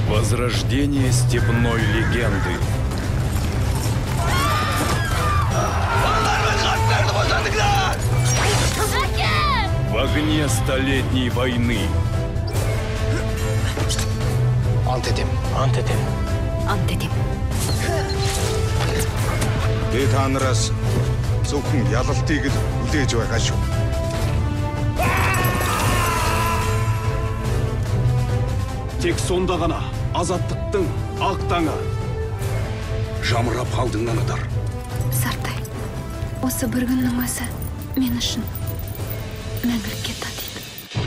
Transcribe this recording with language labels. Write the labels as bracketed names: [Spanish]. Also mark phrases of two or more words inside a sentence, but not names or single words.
[Russian] Возрождение степной легенды. В огне столетней войны. [Kazakh] Ант этем. Ант этем. Ант этем. [Mongolian] Тэ та нараас зөвхөн ялалтыг л үлээж байгаа шүү. [Kazakh] Тек сонда ғана азаттықтың ақ таңы. Жамырап қалдың анадар. Сартай, осы бір күннің өзі мен үшін мәңгілікке татиды.